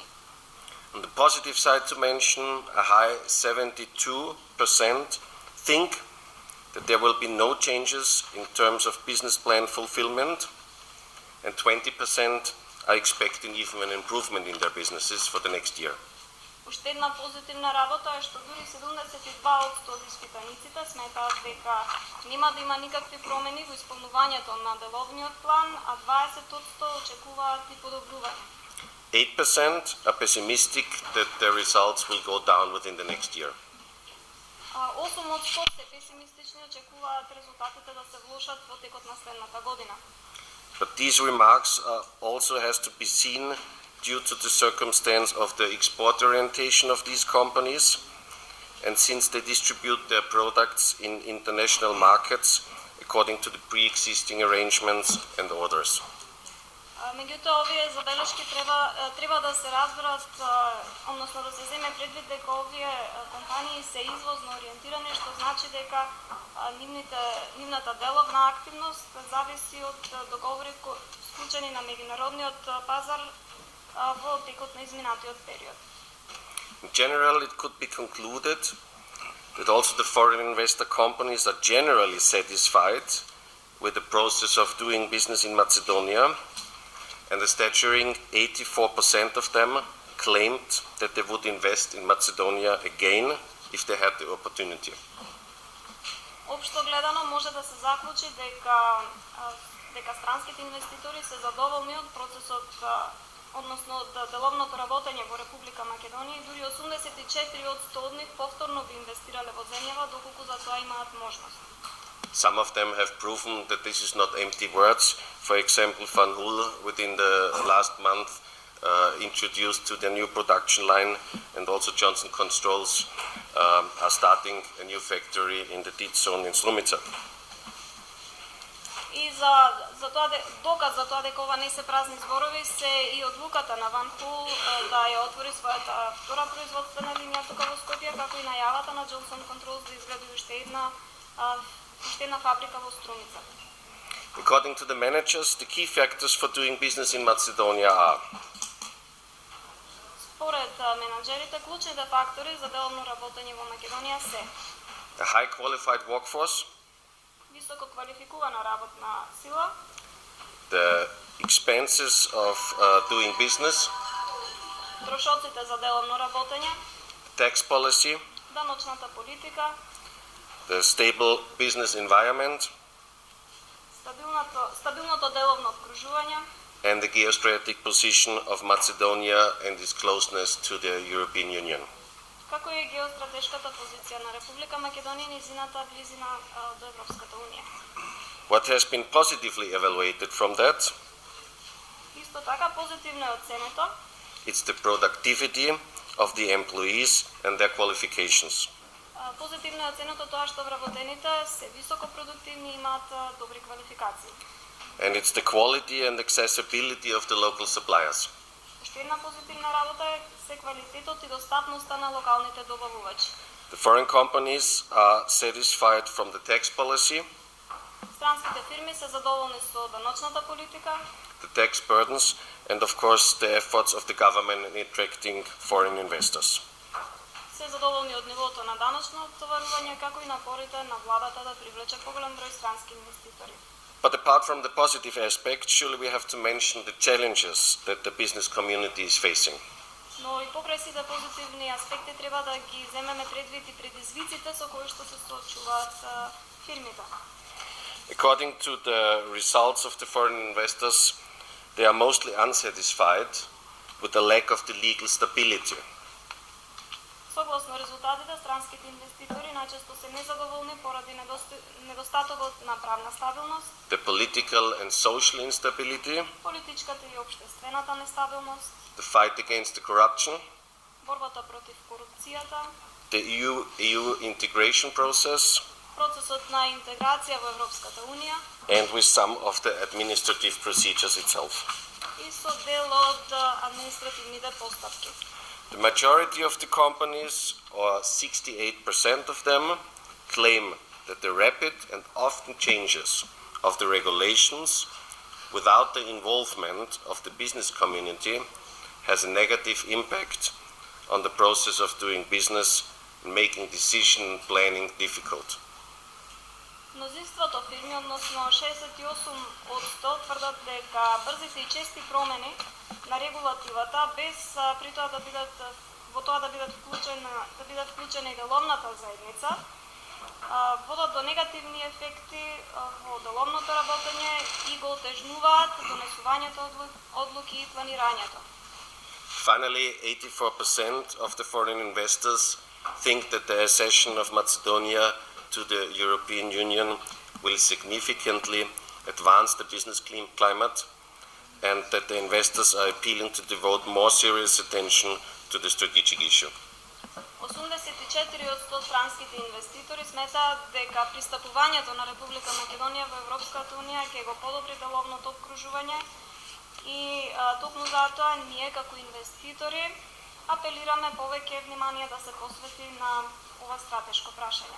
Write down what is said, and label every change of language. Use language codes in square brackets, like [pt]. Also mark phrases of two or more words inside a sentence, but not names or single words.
[en] On the positive side to mention, a high 72% think that there will be no changes in terms of business plan fulfillment, and 20% are expecting even an improvement in their businesses for the next year. [mk] Уште една позитивна работа е што дури 72% од испитаниците сметаат дека нема да има никакви промени во исполнувањето на деловниот план, а 20% очекуваат и подобрување. [en] 8% are pessimistic that their results will go down within the next year. [mk] 8% се песимистични, очекуваат резултатите да се влошат во текот на следната година. [en] But these remarks also has to be seen due to the circumstance of the export orientation of these companies, and since they distribute their products in international markets according to the pre-existing arrangements and orders. [mk] Меѓутоа, овие забелешки треба да се разберат, односно да се земе предвид дека овие компании се извозно ориентирани, што значи дека нивната деловна активност зависи од договори склучени на меѓународниот пазар во текот на изминатиот период. [en] In general, it could be concluded that also the foreign investor companies are generally satisfied with the process of doing business in Macedonia, and a staggering 84% of them claimed that they would invest in Macedonia again if they had the opportunity. [mk] Општо гледано може да се заклучи дека странските инвеститори се задоволни од процесот, односно од деловното работење во Република Македонија и дури 84% од нив повторно би инвестирале во земјава доколку за тоа имаат можност. [en] Some of them have proven that this is not empty words. For example, Van Hool within the last month introduced to their new production line, and also Johnson Controls are starting a new factory in the Tit zone in Strumica. [mk] И за тоа доказ за тоа дека ова не се празни зборови се и одлуката на Ван Хул да ја отвори својата втора производствена линија тука во Скопје, како и најавата на Johnson Controls да изгради уште една фабрика во Струмица. [en] According to the managers, the key factors for doing business in Macedonia are: [mk] според менаџерите, клучните фактори за деловно работење во Македонија се [en] a high qualified workforce, [mk] високо квалификувана работна сила, [en] the expenses of doing business, [mk] трошоците за деловно работење, [en] tax policy, [mk] даночната политика, [en] the stable business environment, [mk] стабилното деловно обкружување, [en] and the geostrategic position of Macedonia and its closeness to the European Union. [mk] како и геостратешката позиција на Република Македонија и низината близина до Европската унија. [en] What has been positively evaluated from that? [mk] Исто така позитивно е оценето [en] It's the productivity of the employees and their qualifications. [mk] Позитивно е оценето тоа што вработените се високо продуктивни и имаат добри квалификации. [en] And it's the quality and accessibility of the local suppliers. [mk] Уште една позитивна работа е се квалитетот и достапноста на локалните добавувачи. [en] The foreign companies are satisfied from the tax policy, [mk] Странските фирми се задоволни со даночната политика, [en] the tax burdens, and of course the efforts of the government in attracting foreign investors. [mk] се задоволни од нивото на даночно оттоварување, како и напорите на владата да привлече поголем број странски инвеститори. [en] But apart from the positive aspects, surely we have to mention the challenges that the business community is facing. [mk] Но и покрај сите позитивни аспекти треба да ги земеме предвид и предизвиците со кои што се соочуваат фирмите. [en] According to the results of the foreign investors, they are mostly unsatisfied with the lack of the legal stability. [mk] Согласно резултатите, странските инвеститори најчесто се незадоволни поради недостатокот на правна стабилност, [en] The political and social instability, [mk] политичката и општествената нестабилност, [en] the fight against the corruption, [mk] борбата против корупцијата, [en] the EU integration process, [mk] процесот на интеграција во Европската унија [en] and with some of the administrative procedures itself. [mk] и со дел од административните постапки. [en] The majority of the companies, or 68% of them, claim that the rapid and often changes of the regulations without the involvement of the business community has a negative impact on the process of doing business and making decision planning difficult. [mk] Мнозинството фирми, односно 68% тврдат дека брзите и чести промени на регулативата без при тоа да бидат вклучена и деловната заедница водат до негативни ефекти во деловното работење и го отежнуваат донесувањето одлуки и планирањето. [en] Finally, 84% of the foreign investors think that the accession of Macedonia to the European Union will significantly advance the business climate, and that the investors are appealing to devote more serious attention to the strategic issue. [mk] 84% странските инвеститори сметаат дека пристапувањето на Република Македонија во Европската унија ќе го подобри деловното обкружување И токму затоа ние како инвеститори апелираме повеќе внимание да се посвети на ова стратешко прашање.